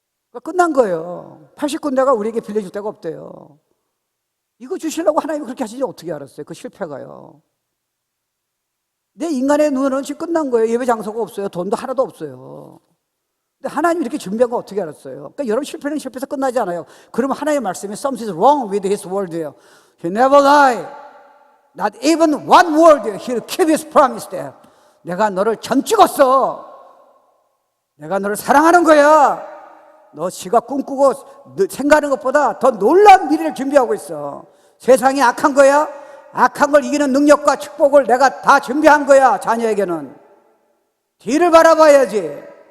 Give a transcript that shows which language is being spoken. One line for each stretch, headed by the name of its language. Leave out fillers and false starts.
Korean: 그러니까 끝난 거예요. 80군데가 우리에게 빌려줄 데가 없대요. 이거 주시려고 하나님이 그렇게 하시지 어떻게 알았어요? 그 실패가요. 내 인간의 눈은 지금 끝난 거예요. 예배 장소가 없어요. 돈도 하나도 없어요. 근데 하나님이 이렇게 준비한 거 어떻게 알았어요? 그러니까 여러분 실패는 실패해서 끝나지 않아요. 그러면 하나님의 말씀이
English: Something is wrong with his word예요. He never lie. Not even one word. He'll keep his promise there.
Korean: 내가 너를 점 찍었어. 내가 너를 사랑하는 거야. 너 지가 꿈꾸고 생각하는 것보다 더 놀라운 미래를 준비하고 있어. 세상이 악한 거야? 악한 걸 이기는 능력과 축복을 내가 다 준비한 거야. 자녀에게는 뒤를 바라봐야지.